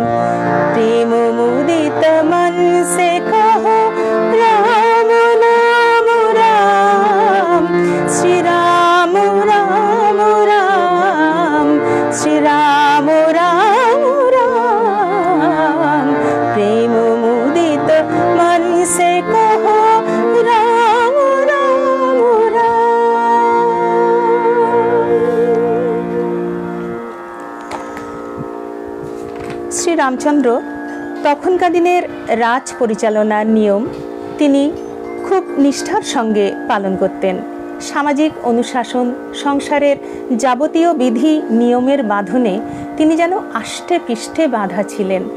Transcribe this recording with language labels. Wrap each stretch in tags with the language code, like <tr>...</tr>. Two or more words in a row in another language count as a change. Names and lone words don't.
<hi>प्रेम मुदित मन से कहो राम नाम राम, श्री राम राम राम, श्री राम राम राम। प्रेम मुदित मन से कहो राम राम राम।</hi> <bn>শ্রী রামচন্দ্র তখনকার দিনের রাজ পরিচালনার নিয়ম তিনি খুব নিষ্ঠার সঙ্গে পালন করতেন। সামাজিক অনুশাসন, সংসারের যাবতীয় বিধি নিয়মের বাঁধনে তিনি যেন আষ্টে পৃষ্ঠে বাঁধা ছিলেন।</bn>